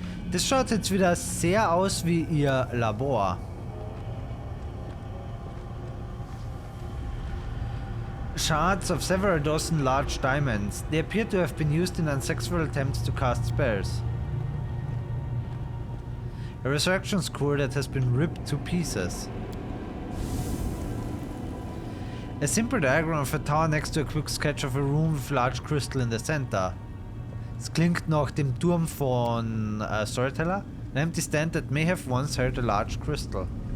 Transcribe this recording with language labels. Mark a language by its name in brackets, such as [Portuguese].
[German] Das schaut jetzt wieder sehr aus wie ihr Labor. [English] Shards of several dozen large diamonds. They appear to have been used in unsuccessful attempts to cast spells. A resurrection scroll that has been ripped to pieces. A simple diagram of a tower next to a quick sketch of a room with large crystal in the center. [German] Es klingt nach dem Turm von Storyteller. [English] An empty stand that may have once held a large crystal.